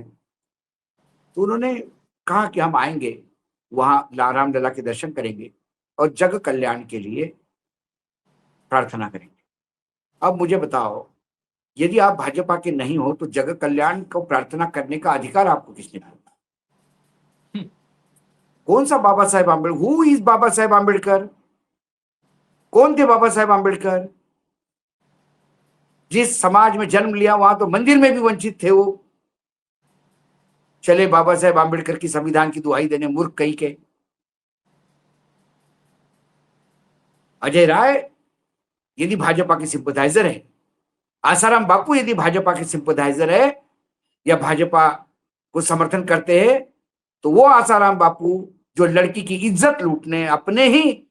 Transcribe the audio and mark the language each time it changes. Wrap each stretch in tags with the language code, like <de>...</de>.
<hi>तो उन्होंने कहा कि हम आएंगे, वहां रामलला के दर्शन करेंगे और जग कल्याण के लिए प्रार्थना करेंगे। अब मुझे बताओ, यदि आप भाजपा के नहीं हो तो जग कल्याण को प्रार्थना करने का अधिकार आपको किसने दिया? कौन सा बाबा साहेब आम्बेडकर?</hi> <en>Who is Baba Saheb Ambedkar?</en> <hi>कौन थे बाबा साहेब आम्बेडकर? जिस समाज में जन्म लिया वहां तो मंदिर में भी वंचित थे वो। चले बाबा साहेब आम्बेडकर की संविधान की दुहाई देने, मूर्ख कहीं के। अजय राय यदि भाजपा के सिंपथाइजर है, आसाराम बापू यदि भाजपा के सिंपथाइजर है या भाजपा को समर्थन करते हैं, तो वो आसाराम बापू जो लड़की की इज्जत लूटने, अपने ही</hi>